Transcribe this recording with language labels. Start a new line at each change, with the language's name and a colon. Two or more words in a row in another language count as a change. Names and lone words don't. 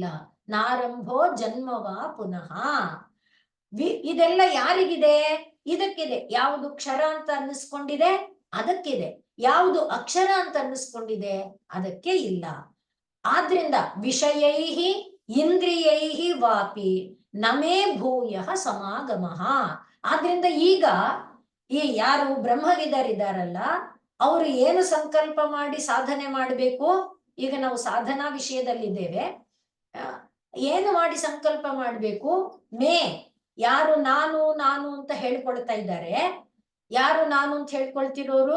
Sanskrit: ನಾರಂಭೋ ಜನ್ಮವಾ ಪುನಃ.
Kannada: ಇದೆಲ್ಲ ಯಾರಿಗಿದೆ? ಇದಕ್ಕಿದೆ. ಯಾವುದು ಕ್ಷರ ಅಂತ ಅನ್ನಿಸ್ಕೊಂಡಿದೆ ಅದಕ್ಕಿದೆ, ಯಾವುದು ಅಕ್ಷರ ಅಂತ ಅನ್ನಿಸ್ಕೊಂಡಿದೆ ಅದಕ್ಕೆ ಇಲ್ಲ.
Sanskrit: ಆದ್ರಿಂದ ವಿಷಯೈಹಿ ಇಂದ್ರಿಯೈಹಿ ವಾಪಿ ನಮೇ ಭೂಯ ಸಮಾಗಮಃ.
Kannada: ಆದ್ರಿಂದ ಈಗ ಈ ಯಾರು ಬ್ರಹ್ಮವಿದರಿದ್ದಾರಲ್ಲ, ಅವರು ಏನು ಸಂಕಲ್ಪ ಮಾಡಿ ಸಾಧನೆ ಮಾಡಬೇಕು? ಈಗ ನಾವು ಸಾಧನಾ ವಿಷಯದಲ್ಲಿದ್ದೇವೆ. ಏನು ಮಾಡಿ ಸಂಕಲ್ಪ ಮಾಡಬೇಕು? ಯಾರು ನಾನು ನಾನು ಅಂತ ಹೇಳ್ಕೊಳ್ತಾ ಇದ್ದಾರೆ, ಯಾರು ನಾನು ಅಂತ ಹೇಳ್ಕೊಳ್ತಿರೋರು?